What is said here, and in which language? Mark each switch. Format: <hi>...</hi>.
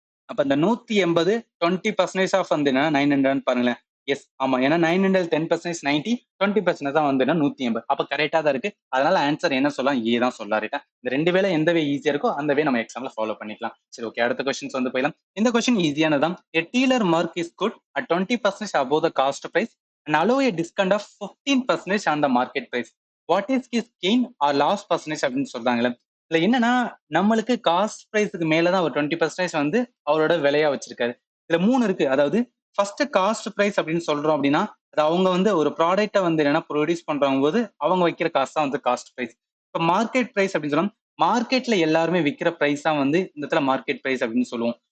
<ta>அப்ப இந்த 180 20% ஆஃப் வந்து 900 பாருங்களேன். எஸ் ஆமா, ஏன்னா 900 10% 90, 20% தான் வந்து 180. அப்ப கரெக்டா தான் இருக்கு. அதனால ஆன்சர் என்ன சொல்லலாம், ஏ தான் சொல்லலாம் ரைட்டா. இந்த ரெண்டு வேலை எந்த வே ஈஸியா இருக்கோ அந்த வே நம்ம எக்ஸாம்ல ஃபாலோ பண்ணிக்கலாம். சரி ஓகே, அடுத்த கொஸ்டின்ஸ் வந்து போயிடலாம். இந்த question ஈஸியானதான்.</ta> <en>A dealer mark is good at 20% above the cost price and allow a discount of 15% on the market price. What is his gain or loss percentage</en> <ta>அப்படின்னு சொல்றாங்களே. இதுல என்னன்னா, நம்மளுக்கு காஸ்ட் பிரைஸுக்கு மேலதான் ஒரு 20% வந்து அவரோட விலையா வச்சிருக்காரு. இதுல 3 இருக்கு. அதாவது ஃபர்ஸ்ட் காஸ்ட் பிரைஸ் அப்படின்னு சொல்றோம் அப்படின்னா, அது அவங்க வந்து ஒரு ப்ராடக்ட்டை வந்து என்னன்னா ப்ரொடியூஸ் பண்றவங்க போது அவங்க வைக்கிற காசு தான் வந்து காஸ்ட் பிரைஸ். இப்போ மார்க்கெட் பிரைஸ் அப்படின்னு சொன்னா, மார்க்கெட்ல எல்லாருமே விற்கிற பிரைஸ் தான் வந்து இந்த இடத்துல மார்க்கெட் பிரைஸ் அப்படின்னு சொல்லுவோம்.</ta>